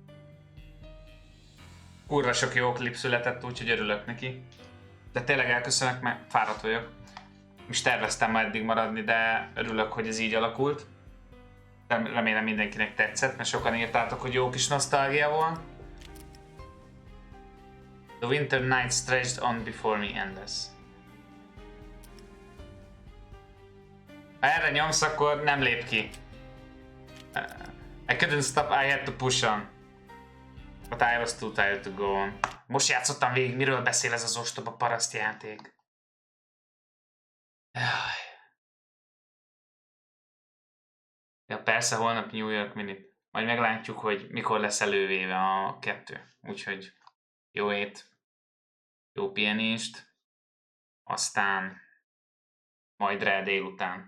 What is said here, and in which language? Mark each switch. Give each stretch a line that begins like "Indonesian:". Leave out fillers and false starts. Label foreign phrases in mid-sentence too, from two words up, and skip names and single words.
Hungarian: Kurva sok jó klip született, úgyhogy örülök neki. De tényleg elköszönök, mert fáradt vagyok. És terveztem már eddig maradni, de örülök, hogy ez így alakult. Remélem mindenkinek tetszett, mert sokan írtátok, hogy jó kis nosztalgia volt.
English: The winter night stretched on before me endless.
Hungarian: Ha erre nyomsz, akkor nem lép ki.
English: I couldn't stop, I had to push on. But I was too tired to go on.
Hungarian: Most játszottam végig, miről beszél ez az ostoba parasztjáték. Ja, persze, holnap New York Minute. Majd meglátjuk, hogy mikor lesz elővéve a 2. Úgyhogy jó ét, jó pihenést, aztán majd rá délután.